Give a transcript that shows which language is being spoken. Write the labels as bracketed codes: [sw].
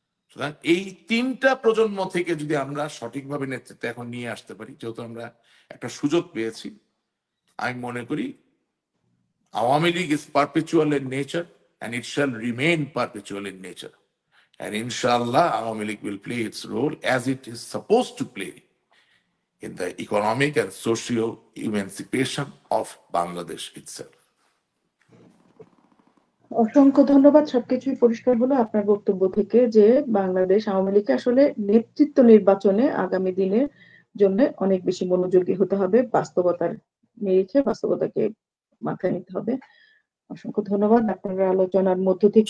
[bn] সুতরাং এই তিনটা প্রজন্ম থেকে যদি আমরা সঠিকভাবে নেতৃত্ব এখন নিয়ে আসতে পারি, যেহেতু আমরা একটা সুযোগ পেয়েছি, আমি মনে করি Awami League [en] is perpetual in nature and it shall remain perpetual in nature. And inshallah, Awami League will play its role as it is supposed to play in the economic and social emancipation of Bangladesh itself. [bn] অসংখ্য ধন্যবাদ। সবকিছুই পরিষ্কার হলো আপনার বক্তব্য থেকে যে বাংলাদেশ আওয়ামী লীগকে আসলে নেতৃত্ব নির্বাচনে আগামী দিনের জন্য অনেক বেশি মনোযোগী হতে হবে, বাস্তবতার নিরিখে বাস্তবতাকে মাথায় নিতে হবে। অসংখ্য ধন্যবাদ। আপনার আলোচনার মধ্য থেকে